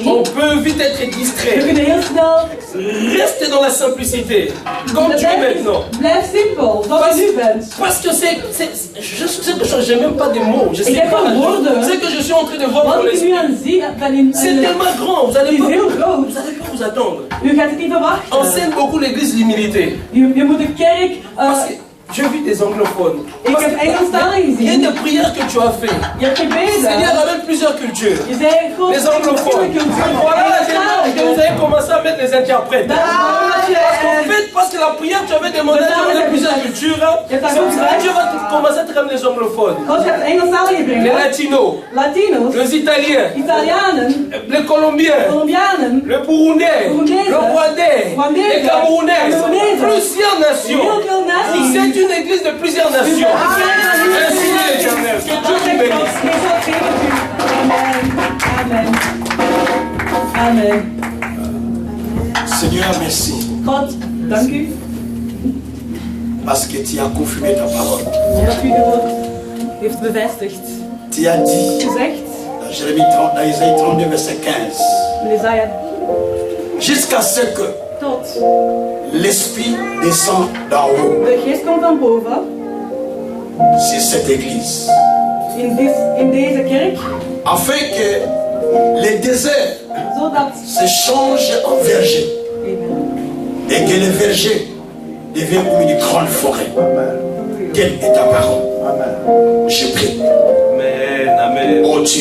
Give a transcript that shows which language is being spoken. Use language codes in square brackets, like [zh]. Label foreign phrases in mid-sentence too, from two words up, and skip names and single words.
[fr] on peut vite être [nl] we [fr] distrait. [nl] kunnen heel snel... [fr] Reste dans la simplicité. Comme tu es maintenant. [nl] Blijf simpel, zoals je nu bent. [fr] Parce que je n'ai même pas de mots. Je sais [nl] Ik heb [fr] pas. [nl] geen woorden. [fr] Ce que je suis en train de voir dans [nl] Wat ik nu [fr] l'esprit. [nl] aan zie, ben in... [fr] C'est tellement grand. Vous allez [nl] Het is [fr] pas, [nl] heel groot. [fr] vous allez pas vous attendre. [nl] U gaat het niet verwachten. [fr] Enseigne beaucoup l'église l'humilité. [nl] Je moet de kerk... [fr] Parce que j'ai vu des anglophones. [nl] ik heb Engelstaligen [fr] Il y a [nl] gezien. [fr] des prières que tu as fait. [nl] Je hebt gebeden. [fr] Seigneur amène plusieurs cultures. [nl] Je zei gewoon... [fr] Les anglophones. Voilà la démarche que vous avez commencé à mettre les interprètes. En fait, parce que la prière, tu avais demandé à amener plusieurs cultures. C'est pour ça que Dieu va commencer à te ramener les anglophones. [nl] God gaat Engelstaligen [fr] Les [nl] brengen. [fr] latinos, [nl] Latino's, [fr] les italiens, [nl] Italianen, [fr] les colombiens, [nl] Colombianen, [fr] le burundais, [nl] Burundais, [fr] le rwandais, [nl] Rwandais, [fr] les camerounais, [nl] Camerounais, [fr] plusieurs nations. [nl] heel veel naties. [fr] C'est une église de plusieurs nations. Merci l'Éternel. Que Dieu vous bénisse. Amen. Amen. Seigneur, merci. [nl] God, dank u [fr] Parce que tu as confirmé ta parole. [nl] dat u de woord heeft bevestigd. [fr] Tu as dit [nl] Gezegd, [fr] dans Jérémie 30, dans Isaïe 32, verset 15, [nl] in Jesaja, [fr] jusqu'à ce que [nl] tot [fr] l'Esprit descend d'en haut [nl] de geest komt van boven [fr] sur cette église, [nl] in deze kerk, [fr] afin que les déserts [nl] zodat... [fr] se changent en verger [nl] Amen. [fr] et que les vergers deviennent comme une grande forêt. Quelle est ta parole? Je prie, Amen, amen, oh Dieu,